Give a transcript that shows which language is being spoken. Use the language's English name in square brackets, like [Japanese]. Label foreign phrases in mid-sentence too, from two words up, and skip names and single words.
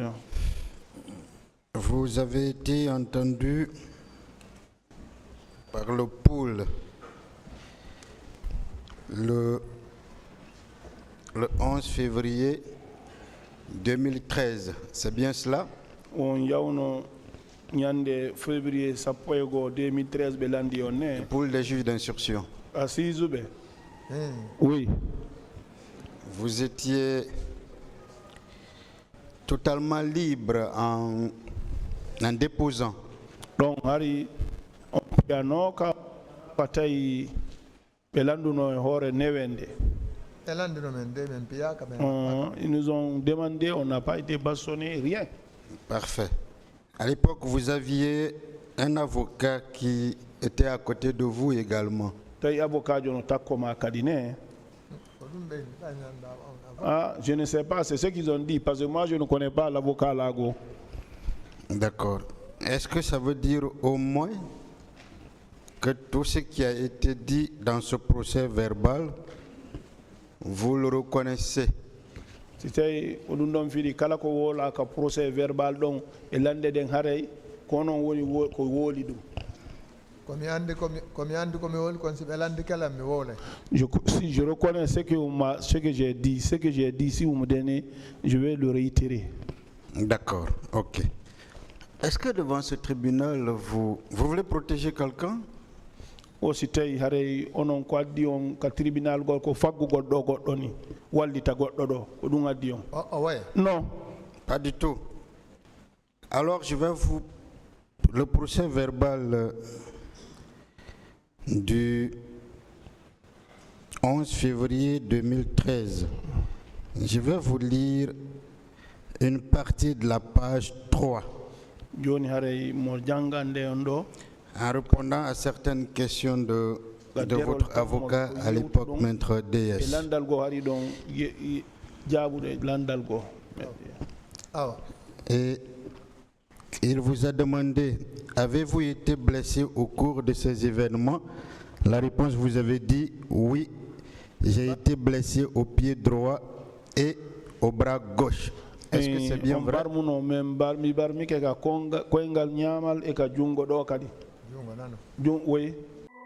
[French] Vous avez été entendu par le pôle le 11 février 2013, c'est bien cela? [Fula] On yawno nyande février sapoygo 2013 be landi onne. [French] Pour les juges d'instruction. Assise be. Oui. Vous étiez totalement libre en déposant. [Fula] Donc hari on piano ka patay be landuno hore newende. [French] Ils nous ont demandé, on n'a pas été bastonné, rien. Parfait. À l'époque, vous aviez un avocat qui était à côté de vous également. Ah, je ne sais pas, c'est ce qu'ils ont dit, parce que moi je ne connais pas l'avocat Lago. D'accord. Est-ce que ça veut dire au moins que tout ce qui a été dit dans ce procès verbal, vous le reconnaissez? [Fula] C'était odundom fili kala ko wola ka [French] procès verbal [Fula] don e lande den haray kono woni ko woli dum. [French] Si je reconnais ce que j'ai dit, si vous me donnez, je vais le réitérer. D'accord, ok. Est-ce que devant ce tribunal, vous voulez protéger quelqu'un? [Fula] Aussi tay haray onon ko addi on ka tribunal gol ko faggu goddo ni wallita goddo do ko dum addi on. [French] Non, pas du tout. Alors je vais vous le procès verbal du 11 février 2013. Je vais vous lire une partie de la page 3. [Fula] Joni haray mo jangande on do [French] En répondant à certaines questions de votre avocat à l'époque, Maître e DS, [Fula] landal go hari ɗon jaabude landal go awa [French] et il vous a demandé, avez-vous été blessé au cours de ces événements? La réponse, vous avez dit, oui, j'ai été blessé au pied droit et au bras gauche. Est-ce que c'est bien on vrai? [Fula] barmuno men mi barmike ka koyngal ñaamal e ka jungo ɗo kadi jungo nano [French] oui